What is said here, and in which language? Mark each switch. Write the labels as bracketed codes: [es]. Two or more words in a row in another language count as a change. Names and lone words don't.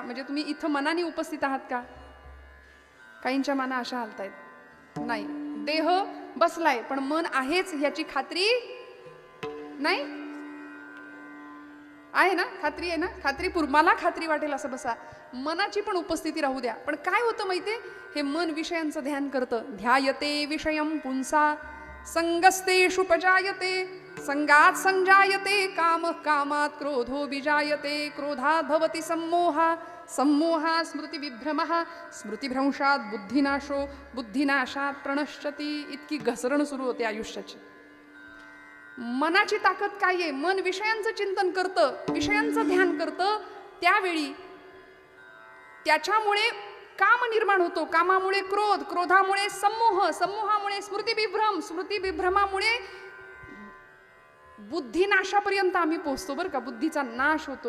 [mr] म्हणजे तुम्ही इथं मनाने उपस्थित आहात का? काहींच्या मना अशा हालतायत, नाही. देह बसलाय पण मन आहेच याची खात्री नाही आहे ना? खात्री आहे ना? मला खात्री वाटेल असं बसा. मनाची पण उपस्थिती राहू द्या. पण काय होतं माहितीये, हे मन विषयांचं ध्यान करतं. [sa] ध्यायते विषयम पुंसा संगस्तेषु उपजायते संगात संजायते काम कामात क्रोधो विजायते क्रोधात भवति सम्मोहा सम्मोहा स्मृती विभ्रमः स्मृतिभ्रंशात बुद्धिनाशो बुद्धिनाशात प्रणश्यती. [mr] इतकी घसरण सुरू होते आयुष्याची. मनाची ताकद काय आहे? मन विषयांचं चिंतन करतं, विषयांचं ध्यान करतं. त्यावेळी त्याच्यामुळे काम निर्माण होतो, कामामुळे क्रोध, क्रोधामुळे सम्मोह, सम्मोहामुळे स्मृतिविभ्रम, स्मृतिविभ्रमामुळे बुद्धिनाशापर्यंत आम्ही पोहोचतो बरं का. बुद्धीचा नाश होतो.